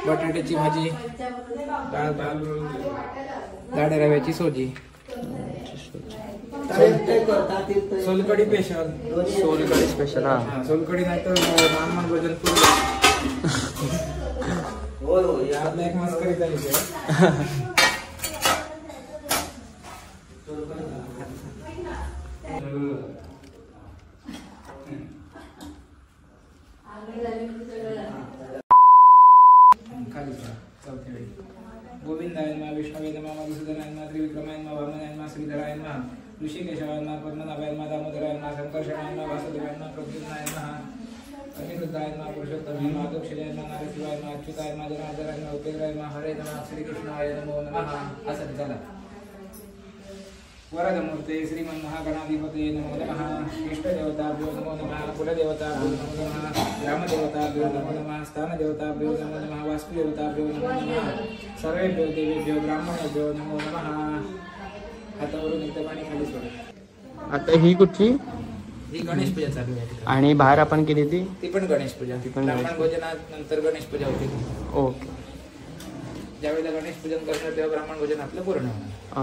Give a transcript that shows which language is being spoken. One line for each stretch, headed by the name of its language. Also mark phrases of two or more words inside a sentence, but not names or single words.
Marathi: बटाट्याची भाजी, डाळ भात, जाड्या रव्याची सोजी, सोलकढी स्पेशल. सोलकढी स्पेशल. हा सोलकढी नाही तर ब्राह्मण भोजन आपला एक मस्करी चालू.
Sanskrit: गोविंदाय नमः, विष्णवे नमः, मधुसूदनाय नमः, त्रिविक्रमाय नमः, वामनाय नमः, श्रीधराय नमः, ऋषिकेशाय नमः, पद्मनाभाय नमः, दामोदराय नमः, संकर्षणाय नमः, वासुदेवाय नमः, प्रद्युम्नाय नमः, अनिरुद्धाय नमः, पुरुषोत्तमाय नमः, दक्षिणाय नमः, नारसिंहाय नमः, अच्युताय नमः, जनार्दनाय नमः, उपेंद्राय नमः, हरे नमः, श्रीकृष्णाय नमो नमः.
Marathi: असं झालं.
Sanskrit: वरदमूर्ते श्रीमन्महागणाधिपते नमो नमः. इष्टदेवताभ्यो नमो नमः. कुलदेवताभ्यो नमो नमः. ग्रामदेवताभ्यो नमो नमः. स्थानदेवताभ्यो नमो नमः. वास्तुदेवताभ्यो नमो नमः. सर्वेभ्यो देवेभ्यो ब्राह्मणेभ्यो नमो नमः.
Marathi: हातावरून एकदा पाणी खाली सोडा. आता ही कुठली? ही गणेश पूजा चालू आहे. आणि बाहेर आपण केली ती पण गणेश पूजा. ब्राह्मण भोजनानंतर गणेश पूजा होती. ओके. ज्यावेळेला गणेश पूजन करणार तेव्हा ब्राह्मण भोजन आपलं पूर्ण होणार.